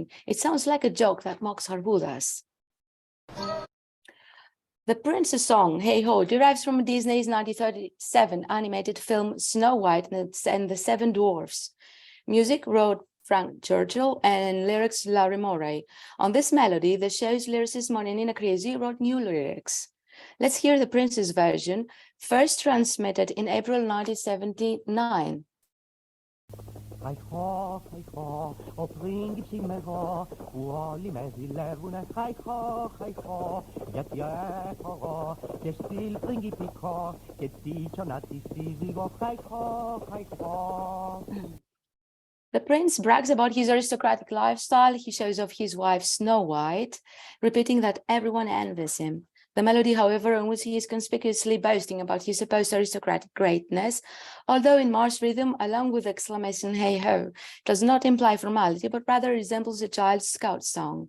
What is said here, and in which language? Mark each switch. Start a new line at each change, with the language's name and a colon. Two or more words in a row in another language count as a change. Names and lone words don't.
English: It sounds like a joke that mocks Harhudas. The Prince's song, Hey Ho, derives from Disney's 1937 animated film Snow White and the Seven Dwarfs. Music wrote Frank Churchill and lyrics Larry Morey. On this melody, the show's lyricist Monenina Kriesi wrote new lyrics. Let's hear the Prince's version, first transmitted in April 1979.
Greek: Χαϊχώ, χαϊχώ, ο πρίγκιψ είμαι εγώ, που όλοι με ζηλεύουνε. Χαϊχώ, χαϊχώ, γιατί έχω εγώ και στυλ πριγκιπικό και τίτσονα τη σύζυγο. Χαϊχώ, χαϊχώ.
English: The prince brags about his aristocratic lifestyle. He shows off his wife Snow White, repeating that everyone envies him. The melody, however, in which he is conspicuously boasting about his supposed aristocratic greatness, although in march rhythm, along with the exclamation "hey ho," does not imply formality, but rather resembles a child's scout song.